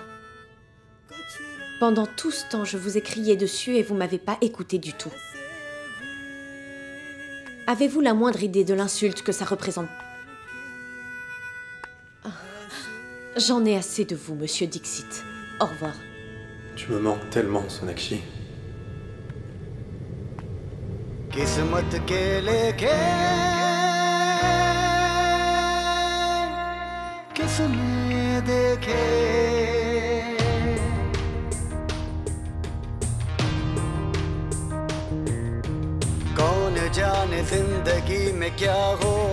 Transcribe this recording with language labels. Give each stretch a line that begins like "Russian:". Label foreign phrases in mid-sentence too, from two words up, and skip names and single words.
French: Pendant tout ce temps, je vous ai crié dessus et vous m'avez pas écouté du tout. Avez-vous la moindre idée de l'insulte que ça représente? J'en ai assez de vous, monsieur Dixit. Au revoir. Tu me manques tellement, Sonakshi.
Hindi: किस्मत के लेके किसने देखे कौन जाने जिंदगी में क्या हो